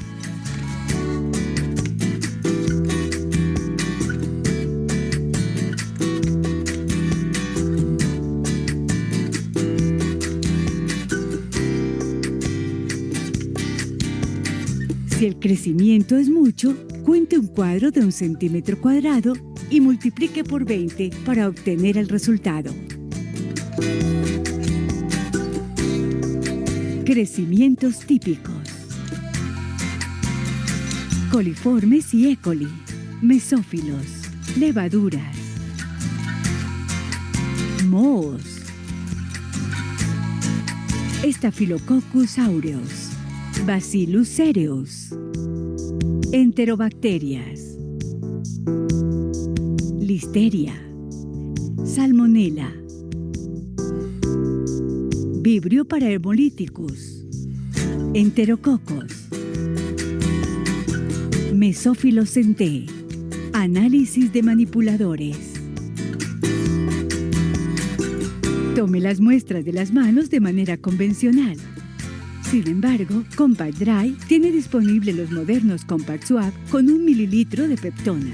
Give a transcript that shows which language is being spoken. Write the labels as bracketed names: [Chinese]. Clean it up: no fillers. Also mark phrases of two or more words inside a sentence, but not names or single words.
[Spanish] Si el crecimiento es mucho, cuente un cuadro de 1 centímetro cuadrado y multiplique por 20 para obtener el resultado. Crecimientos típicos: coliformes y E. coli, mesófilos, levaduras, mohos, Staphylococcus aureus, Bacillus cereus, enterobacterias, listeria, salmonella, Vibrio parahemolyticus, enterococos, mesófilos centé. Análisis de manipuladores. Tome las muestras de las manos de manera convencional. Sin embargo, Compact Dry tiene disponible los modernos Compact Swab con 1 mililitro de peptona.